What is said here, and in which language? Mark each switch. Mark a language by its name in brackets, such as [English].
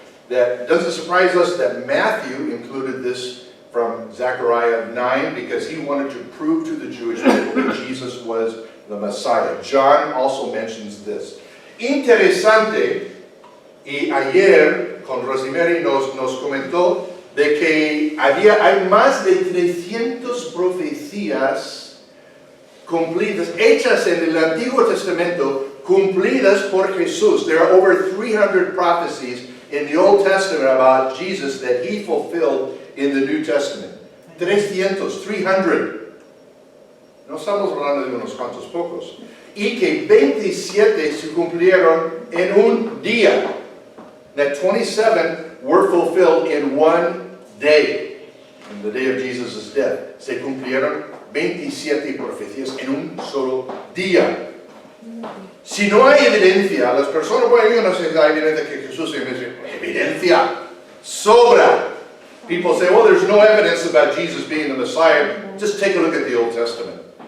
[English] That doesn't surprise us that Matthew included this from Zechariah 9 because he wanted to prove to the Jewish people that Jesus was the Messiah. John also mentions this. [Spanish] Interesante, y ayer con Rosemary nos comentó de que hay más de 300 profecías cumplidas, hechas en el Antiguo Testamento, cumplidas por Jesús. [English] There are over 300 prophecies in the Old Testament about Jesus that he fulfilled in the New Testament. 300. [Spanish] No estamos hablando de unos cuantos pocos. Y que 27 se cumplieron en un día. [English] That 27 were fulfilled in one day. In the day of Jesus' death. [Spanish] Se cumplieron 27 profecías en un solo día. Si no hay evidencia, las personas, bueno, yo no sé si hay evidencia que Jesús se dice, evidencia, sobra. [English] People say, well, there's no evidence about Jesus being the Messiah. Just take a look at the Old Testament.